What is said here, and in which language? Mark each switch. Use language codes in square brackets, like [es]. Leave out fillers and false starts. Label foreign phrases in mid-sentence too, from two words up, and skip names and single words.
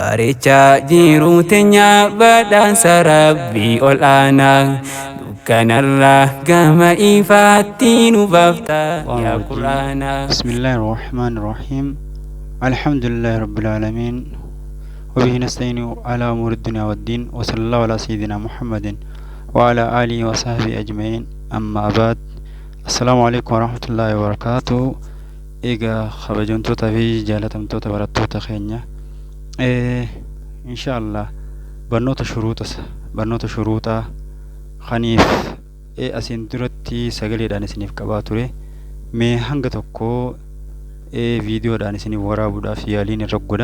[om] Aricha jiru tenya badan sarabbi olana Dukkanarra gama ifatti nu bafta ya Qur'ana. [ar] بسم الله الرحمن الرحيم. الحمد لله رب العالمين. وبه نستعين على أمور الدنيا والدين. وصلى الله على سيدنا محمد وعلى آله وصحبه أجمعين. أما بعد. السلام عليكم ورحمة الله وبركاته. [om] Egaa kabajamtoota fi jaalatamtoota barattoota keenya. Inshallah barnoota shuruuxaa kaniif asiin duratti sagaleedhaan isiniif qabaa ture. Mee hanga tokko viidiyoodhaan isiniif waraabuudhaaf yaaliin irra godha.